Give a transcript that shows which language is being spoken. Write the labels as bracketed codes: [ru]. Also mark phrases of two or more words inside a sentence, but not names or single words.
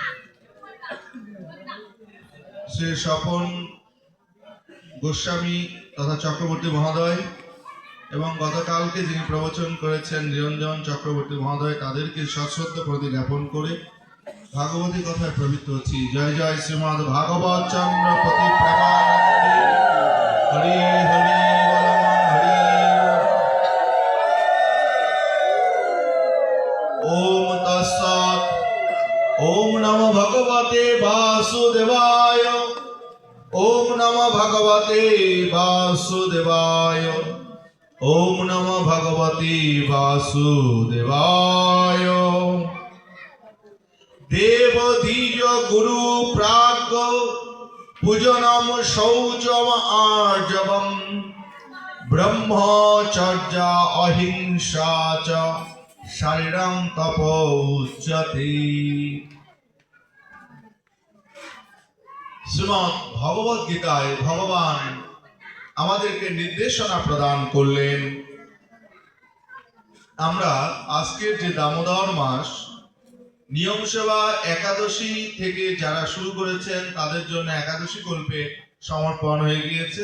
[bn] শ্রী স্বপন গোস্বামী তথা চক্রবর্তী মহোদয়, এবং গতকালকে যিনি প্রবচন করেছেন নিরঞ্জন চক্রবর্তী মহোদয়, তাদেরকে সশ্রদ্ধ প্রতি জ্ঞাপন করে ভাগবতী কথায় প্রবৃত্ত হচ্ছি। জয় জয় শ্রীমদ ভাগবত চন্দ্র প্রতি প্রেমানন্দে হরি হরি হরি। [sa] ওম তৎসৎ। ওম নমো ভগবতে বাসুদেবায়। ওম নমো ভগবতে বাসুদেবায়। ওম নমো ভগবতে বাসুদেবায়। দেব দ্বিজ গুরু প্রাজ্ঞ পূজনম শৌচম আর্জবম ব্রহ্মচর্য অহিংসা চ শারীরং তপ উচ্যতে। [bn] শ্রীমদ্ ভগবদ গীতায় ভগবান আমাদেরকে নির্দেশনা প্রদান করলেন। আমরা আজকের যে দামোদর মাস, নিয়ম সেবা একাদশী থেকে যারা শুরু করেছেন তাদের জন্য একাদশী কল্পে সমর্পণ হয়ে গিয়েছে।